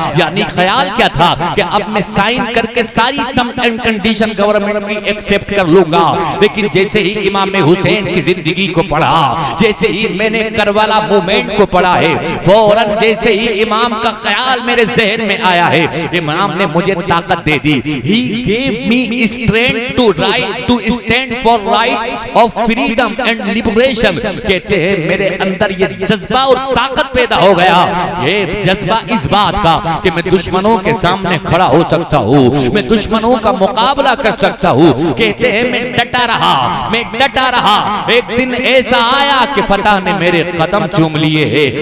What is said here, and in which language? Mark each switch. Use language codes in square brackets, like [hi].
[hi] यानी ख्याल क्या था कि अब मैं साइन करके सारी टर्म एंड कंडीशन गवर्नमेंट की एक्सेप्ट कर लूंगा। लेकिन जैसे ही इमाम हुसैन की जिंदगी को पढ़ा, जैसे ही मैंने करबला मूवमेंट को पढ़ा है, फौरन जैसे ही इमाम का ख्याल मेरे जहन में आया है, इमाम ने मुझे ताकत दे दी। [en] He gave me strength to stand for right of freedom and liberation। [hi] कहते हैं मेरे अंदर ये जज्बा और ताकत पैदा हो गया। ये जज्बा इस बात का कि मैं दुश्मनों के सामने खड़ा हो सकता हूँ, मैं दुश्मनों का मुकाबला कर सकता हूँ। कहते हैं मैं डटा रहा। एक दिन ऐसा आया कि फतह ने मेरे कदम चूम लिए हैं।